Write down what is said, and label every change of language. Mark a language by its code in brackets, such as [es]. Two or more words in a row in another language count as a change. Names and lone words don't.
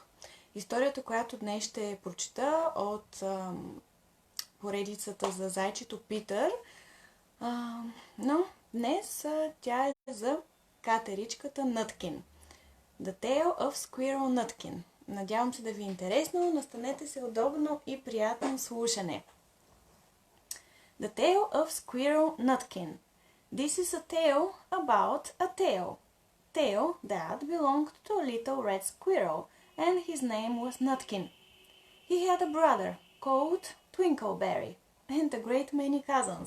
[bg] Историята, която днес ще прочета от поредицата за зайчето Питър, но днес тя е за катеричката Nutkin. The Tale of Squirrel Nutkin. Надявам се да ви е интересно, настанете се удобно и приятно слушане. [en] The Tale of Squirrel Nutkin. This is a tale about a tale. Tale that belonged to a little red squirrel, and his name was Nutkin. He had a brother called Twinkleberry, and a great many cousins.